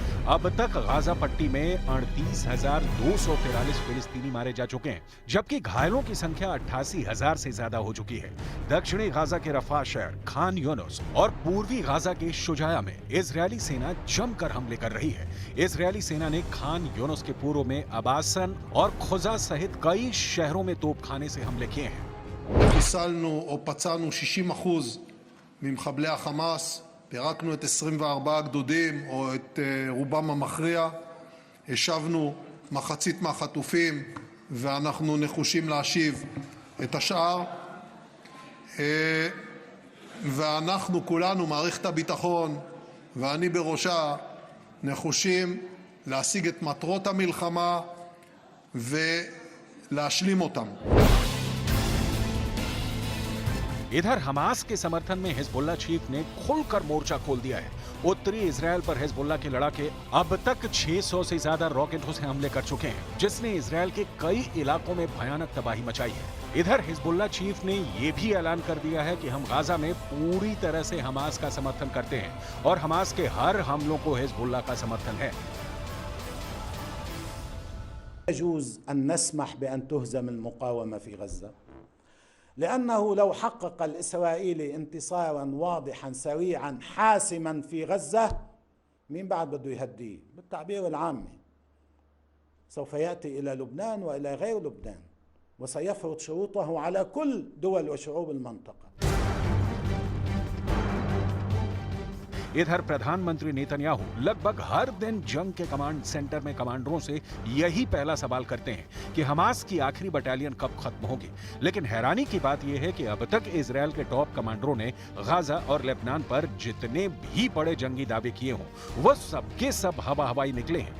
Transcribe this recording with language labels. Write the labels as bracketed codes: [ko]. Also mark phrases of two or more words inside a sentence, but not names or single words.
[hi] अब तक गाजा पट्टी में 38,243 फिलिस्तीनी मारे जा चुके हैं, जबकि घायलों की संख्या 88,000 से ज्यादा हो चुकी है। दक्षिणी गाजा के रफा शहर, खान यूनुस और पूर्वी गाजा के शुजाया में इजरायली सेना जमकर हमले कर रही है। इजरायली सेना ने खान यूनुस के पूर्व में अबासन और खुजा सहित कई शहरों में तोपखाने से हमले किए हैं। [he] חיסלנו או פצענו 60% ממחבלי החמאס, פירקנו את 24 הגדודים או את רובם המכריע, השבנו מחצית מהחטופים ואנחנו נחושים להשיב את השאר, ואנחנו כולנו, מערכת הביטחון ואני בראשה, נחושים להשיג את מטרות המלחמה ולהשלים אותם. [hi] इधर हमास के समर्थन में हिजबुल्लाह चीफ ने खुलकर मोर्चा खोल दिया है। उत्तरी इजरायल पर हिजबुल्लाह के लड़ाके अब तक 600 से ज्यादा रॉकेटों से हमले कर चुके हैं, जिसने इजरायल के कई इलाकों में भयानक तबाही मचाई है। इधर हिजबुल्लाह चीफ ने यह भी ऐलान कर दिया है कि हम गाजा में पूरी तरह से हमास का समर्थन करते हैं और हमास के हर हमलों को हिजबुल्लाह का समर्थन है। [ar] يجوز أن نسمح بأن تهزم المقاومة في غزة، لأنه لو حقق الإسرائيلي انتصارا واضحا سريعا حاسما في غزة، مين بعد بده يهديه؟ بالتعبير العامي سوف يأتي إلى لبنان وإلى غير لبنان وسيفرض شروطه على كل دول وشعوب المنطقة. [hi] इधर प्रधानमंत्री नेतन्याहू लगभग हर दिन जंग के [en] command center [hi] में कमांडरों से यही पहला सवाल करते हैं कि हमास की आखिरी बटालियन कब खत्म होगी। लेकिन हैरानी की बात यह है कि अब तक इजरायल के [en] top commanders [hi] ने गाजा और लेबनान पर जितने भी बड़े जंगी दावे किए हों वह सबके सब हवा हवाई निकले हैं।